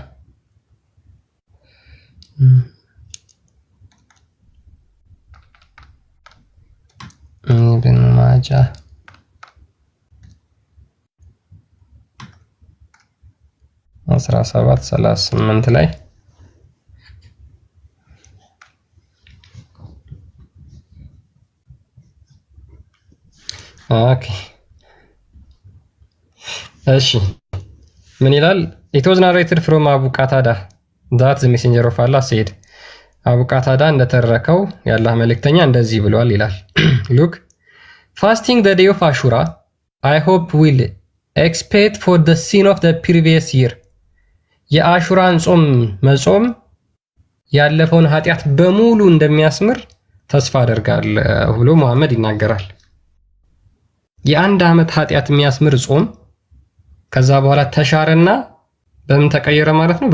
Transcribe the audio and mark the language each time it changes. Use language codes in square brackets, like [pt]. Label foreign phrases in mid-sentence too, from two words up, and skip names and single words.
[am] ኢብን ማጃ 17:38 ላይ ኦኬ እሺ ምን ይላል? [en] It was narrated from Abu Qatada that the messenger of Allah said [am] አቡ ቃታዳ እንደተረከው የአላህ መልእክተኛ እንደዚህ ብሏል ይላል። [en] Look, fasting the day of Ashura I hope will expiate for the sin of the previous year [am] የአሹራን ጾም መጾም ያለፈውን ኃጢአት በሙሉ እንደሚያስምር ተስፋ አደርጋለሁ ብሎ መሐመድ ይናገራል። የአንድ ዓመት ኃጢአት የሚያስምር ጾም ከዛ በኋላ ተሻረና በምን ተቀየረ ማለት ነው?